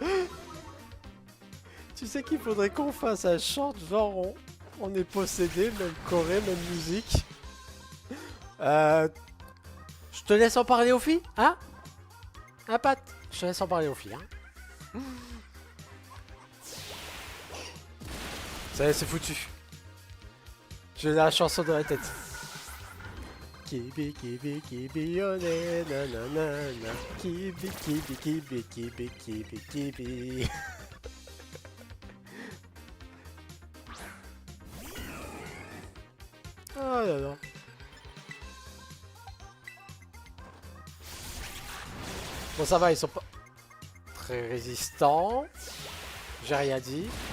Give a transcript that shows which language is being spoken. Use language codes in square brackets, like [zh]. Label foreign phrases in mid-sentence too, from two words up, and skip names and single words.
[fr] Tu sais qu'il faudrait qu'on fasse un chant genre on est possédé, même choré, même musique. Je te laisse en parler aux filles, hein? Hein, Pat? Je te laisse en parler aux filles, hein? Ça y est, c'est foutu. J'ai la chanson dans la tête. Kibi, kibi, kibi, oné, nanana. Kibi, kibi, kibi, kibi, kibi, kibi. Oh là là. Bon, ça va, ils sont pas très résistants. J'ai rien dit.